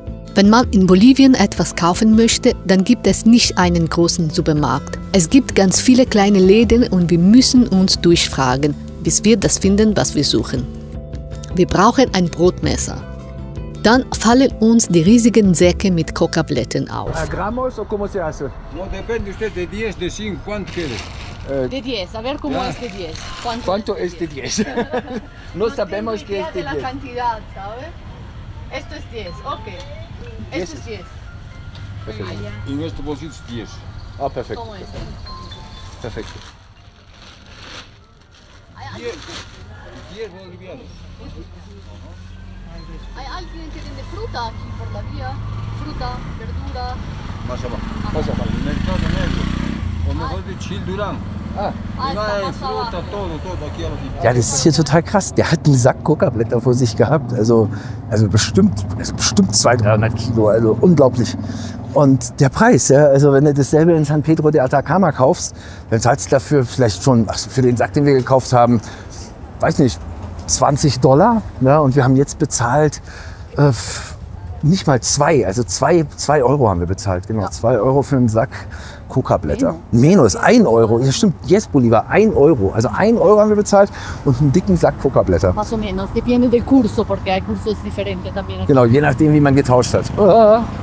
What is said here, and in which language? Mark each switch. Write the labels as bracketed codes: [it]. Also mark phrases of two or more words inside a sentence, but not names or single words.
[de] Wenn man in Bolivien etwas kaufen möchte, dann gibt es nicht einen großen Supermarkt. Es gibt ganz viele kleine Läden und wir müssen uns durchfragen, bis wir das finden, was wir suchen. Wir brauchen ein Brotmesser. Dann fallen uns die riesigen Säcke mit Coca-Blättern auf. [es] Gramos o cómo se hace? No depende usted de 10, de 5, ¿cuánto quiere? De 10, a ver cómo Ya. es de 10. ¿Cuánto es de 10? No sabemos qué es de la 10. cantidad, ¿sabes? Esto es 10, ok. Esto es 10. Y nuestro bolsillo es 10. [de] Ah, perfekt. [es] ¿Cómo es? [de] Perfekt. [es] 10 bolivianos. ¿Hay alguien que vende fruta aquí por la vía? Fruta, verdura. Más abajo. [de] Was aber? [es] El mercado negro. O mejor de Childurán. Ah. Ah, No hay está más fruta, abajo. todo aquí a la [de] Ja, das ist hier total krass. Der hat einen Sack Coca-Blätter vor sich gehabt. Also bestimmt 200-300 Kilo. Also unglaublich. Und der Preis, ja, also wenn du dasselbe in San Pedro de Atacama kaufst, dann zahlst du dafür vielleicht schon, für den Sack, den wir gekauft haben, weiß nicht, $20. Ja, und wir haben jetzt bezahlt nicht mal 2, also 2 Euro haben wir bezahlt. Genau, Ja. 2 Euro für einen Sack Coca-Blätter. [es] Menos, 1 Euro. [de] Ja, stimmt, yes, Bolivar, 1 Euro. Also 1 Euro haben wir bezahlt und einen dicken Sack Coca-Blätter. [es] Más o menos, depende del curso, porque hay cursos diferentes también. [de] Genau, je nachdem, wie man getauscht hat. Ah.